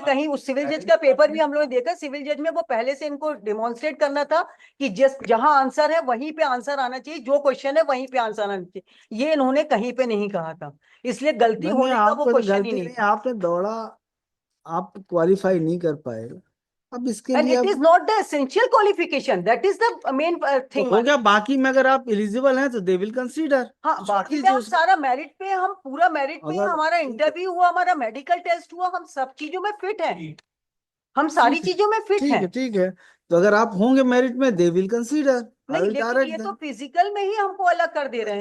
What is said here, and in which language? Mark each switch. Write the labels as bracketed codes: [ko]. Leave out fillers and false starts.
[hi] कहीं उस सिविल जज का पेपर भी हम लोगों ने देखा. सिविल जज में वो पहले से इनको डिमॉन्स्ट्रेट करना था कि जहां आंसर है वहीं पे आंसर आना चाहिए, जो क्वेश्चन है वहीं पे आंसर आना चाहिए. ये इन्होंने कहीं पे नहीं कहा था, इसलिए गलती होने का वो क्वेश्चन ही नहीं. आपने दौड़ा, आप क्वालिफाई नहीं कर पाए. अब इसके [en] And [hi] लिए [en] it is not the essential qualification, that is the main thing. [hi] हो गया. बाकी में अगर आप एलिजिबल हैं तो [en] They will consider. [hi] हाँ, बाकी में हम सारा मेरिट पे, हम पूरा मेरिट पे, हमारा इंटरव्यू हुआ, हमारा मेडिकल टेस्ट हुआ, हम सब चीजों में फिट हैं, हम सारी चीजों में फिट हैं. ठीक है. तो अगर आप होंगे मेरिट में, [en] They will consider. [hi] नहीं, लेकिन ये तो फिजिकल में ही हमको अलग कर दे रहे हैं.